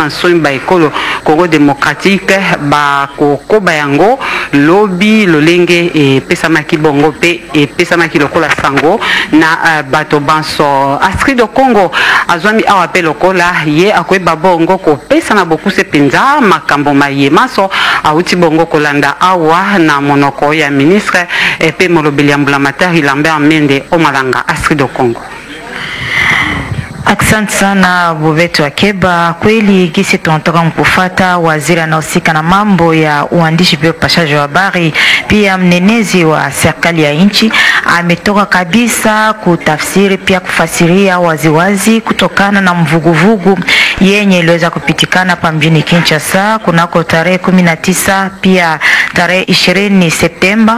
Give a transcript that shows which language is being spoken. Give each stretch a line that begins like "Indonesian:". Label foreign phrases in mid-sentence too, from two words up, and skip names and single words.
Lingala: nsoni ba ekolo Congo Démocratique bakokoba yango lobi lolenge epesamaki bongo pe epesamaki lokola sango na bato banso Astrid Congo azwami awa pe lokola ye akoyeba bongo kopesa na bokuse penza makambo maye maso auti bongo kolanda awa na monoko ya ministre pe molobeli ya mbulamatari Lambert Mende Omalanga Astrid Congo.
Swahili: Asante sana Boveto Akeba. Kweli gisi tunatoka mkufata waziri anahusika na mambo ya uandishi pia upashaji wa habari, pia mnenezi wa serikali ya nchi ametoka kabisa kutafsiri pia kufasiria waziwazi kutokana na mvuguvugu yenye iliweza kupitikana hapa mjini Kinshasa kunako tarehe 19 pia tarehe 20 Septemba.